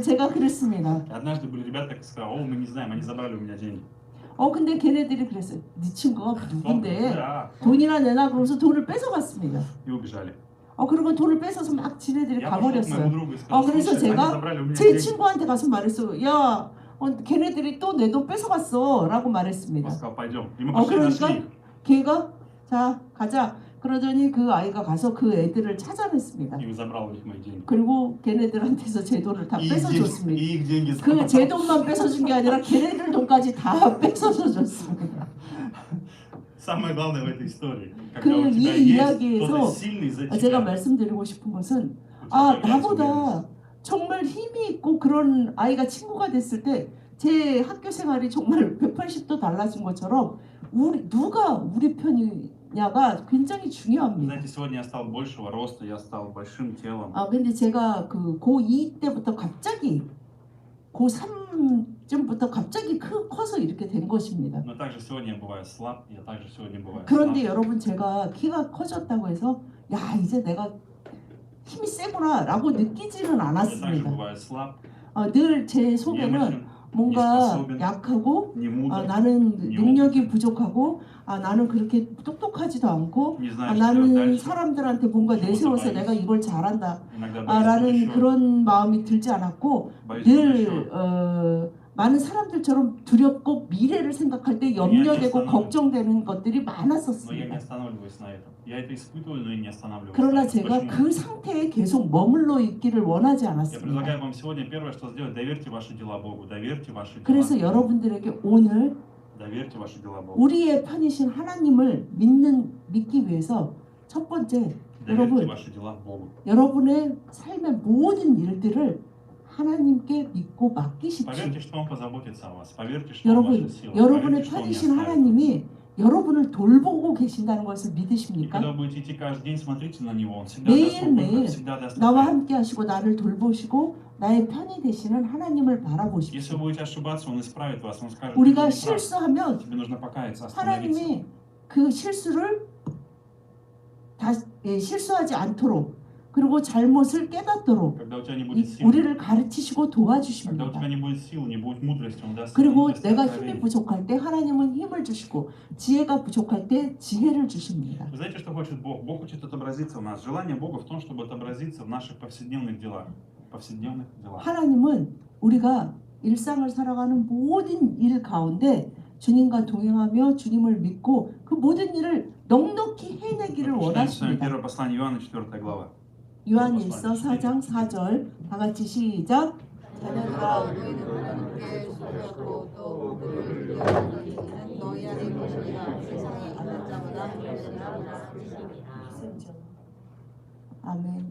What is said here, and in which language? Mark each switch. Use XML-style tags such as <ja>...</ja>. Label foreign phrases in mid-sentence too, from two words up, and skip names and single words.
<ko>제가 그랬습니다.</ko> <ru>И однажды были ребята, которые сказали, мы не знаем, они забрали у меня деньги.</ru> <ko>근데 걔네들이 그랬어요. 네 친구가 누군데</ko> <ru>Да.</ru> <ko>돈이나 내놔 그러면서 돈을 뺏어갔습니다.</ko> <ru>И убежали.</ru> <ko>그리고 돈을 뺏어서 막 지네들이</ko> <ru>Я пошел к моему</ru> <ko>가버렸어요.</ko> <ru>другу и сказал,</ru> <ko>그래서</ko> <ru>слушай, они</ru> <ko>제가</ko> <ru>забрали у меня</ru> <ko>제</ko> <ru>деньги.</ru> <ko>친구한테 가서 말했어요. 야, 걔네들이 또 내 돈 뺏어갔어 라고</ko> <ru>Он</ru> <ko>말했습니다.</ko> <ru>сказал, пойдем. И мы пошли, нашли</ru> <ko>그러니까</ko> <ru>их.</ru> <ko>걔가 자 가자 그러더니 그 아이가 가서 그 애들을 찾아냈습니다.</ko> <ru>И забрал у них мои деньги.</ru> <ko>그리고 걔네들한테서 제 돈을 다</ko> <ru>И</ru> <ko>뺏어줬습니다.</ko> <ru>их деньги</ru> <ko>그 제</ko> <ru>забрал.</ru> <ko>돈만 뺏어준 게 아니라 걔네들 돈까지 다 뺏어줬습니다.</ko> <ru>Самое главное в этой истории,</ru> <ko>그</ko> <ru>когда у тебя</ru> <ko>이</ko> <ru>есть</ru> <ko>이야기에서</ko> <ru>кто-то сильный за</ru> <ko>제가</ko> <ru>тебя,</ru> <ko>말씀드리고 싶은 것은</ko> <ru>у тебя появляется</ru> <ko>나보다</ko> <ru>уверенность.</ru> <ko>정말 힘이 있고 그런 아이가 친구가 됐을 때 제 학교 생활이 정말 180도 달라진 것처럼 누가 우리 편이냐가 굉장히 중요합니다.</ko> <ru>Знаете, сегодня я стал большего роста, я стал большим телом.</ru> <ko>근데 제가 그 고2 때부터 갑자기 고3쯤부터 갑자기 커서 이렇게 된 것입니다.</ko> <ru>Но также сегодня я бываю слаб, я также сегодня бываю</ru> <ko>그런데</ko> <ru>слаб.</ru> <ko>여러분 제가 키가 커졌다고 해서 야 이제 내가 힘이 세구나 라고 느끼지는</ko> <ru>Я также</ru> <ko>않았습니다.</ko> <ru>бываю слаб,</ru> <ko>늘 제 속에는</ko> <ru>немощен,</ru> <ko>뭔가</ko> <ru>неспособен,</ru> <ko>약하고</ko> <ru>не мудр,</ru> <ko>나는 능력이 부족하고 나는 그렇게 똑똑하지도 않고</ko> <ru>не знаю, что делать</ru> <ko>나는</ko> <ru>дальше.</ru> <ko>사람들한테 뭔가 내세워서 내가 이걸 잘한다</ko> <ru>Иногда боюсь</ru> <ko>라는</ko> <ru>будущего,</ru> <ko>그런 마음이 들지 않았고</ko> <ru>боюсь</ru> <ko>늘</ko> <ru>будущего.</ru> <ko>많은 사람들처럼 두렵고 미래를 생각할 때 염려되고 괜찮아요. 걱정되는 것들이</ko> <ru>Но я не</ru> <ko>많았었습니다.</ko> <ru>останавливаюсь на этом. Я это испытываю, но и не останавливаюсь.</ru> <ko>그러나</ko> <ru>на этом.</ru> <ko>제가</ko> <ru>Почему?</ru> <ko>그 상태에 계속 머물러 있기를 원하지</ko> <ru>Я</ru> <ko>않았습니다.</ko> <ru>предлагаю вам сегодня первое, что сделать, доверьте ваши дела Богу, доверьте ваши</ru> <ko>그래서</ko> <ru>дела,</ru> <ko>여러분들에게 오늘</ko> <ru>доверьте ваши дела Богу,</ru> <ko>우리의 편이신 하나님을 믿기 위해서 첫 번째</ko> <ru>доверьте</ru> <ko>여러분</ko> <ru>ваши дела Богу.</ru> <ko>여러분의 삶의 모든 일들을 하나님께 믿고 맡기십시오.</ko> <ru>Поверьте, что Он позаботится о вас. Поверьте, что Он</ru> <ko>여러분,</ko> <ru>ваша сила.</ru> <ko>여러분의</ko> <ru>Поверьте, что Он не</ru> <ko>편이신</ko> <ru>оставит.</ru> <ko>하나님이 여러분을 돌보고 계신다는 것을</ko> <ru>И</ru> <ko>믿으십니까?</ko> <ru>когда вы будете идти каждый день, смотрите на Него. Он всегда</ru> <ko>매일,</ko> <ru>даст вам</ru> <ko>매일</ko> <ru>выход, всегда даст</ru> <ko>나와</ko> <ru>ответ.</ru> <ko>함께 하시고 나를 돌보시고 나의 편이 되시는 하나님을</ko> <ru>Если</ru> <ko>바라보십시오.</ko> <ru>вы будете ошибаться, Он исправит вас. Он скажет,</ru> <ko>우리가</ko> <ru>ты не прав.</ru> <ko>실수하면</ko> <ru>Тебе нужно покаяться, остановиться.</ru> <ko>하나님이 그 실수를 실수하지 않도록 그리고 잘못을 깨닫도록</ko> <ru>Когда у тебя не будет сил,</ru> <ko>우리를 가르치시고</ko> <ru>когда у</ru> <ko>도와주십니다.</ko> <ru>тебя не будет сил, не будет мудрости, Он даст тебе</ru> <ko>그리고</ko> <ru>мудрость и</ru> <ko>내가 힘이</ko> <ru>откровение.</ru> <ko>부족할 때 하나님은 힘을 주시고 지혜가 부족할 때 지혜를 주십니다.</ko> <ru>Вы знаете, что хочет Бог? Бог хочет отобразиться в нас. Желание Бога в том, чтобы отобразиться в наших повседневных делах. Повседневных делах.</ru> <ko>하나님은 우리가 일상을 살아가는 모든 일 가운데 주님과 동행하며 주님을 믿고 그 모든 일을 넉넉히 해내기를</ko> <ru>Мы прочитаем с вами</ru> <ko>원하십니다.</ko> <ru>первое послание Иоанна, 4 глава.</ru> <ko>요한일서 4장 4절 다 같이 시작. 자녀들아 우리는 하나님께 속였고 또 그를 위하여는 너희 안에 것이라 세상에 있는 자보다 훨씬 아멘.</ko>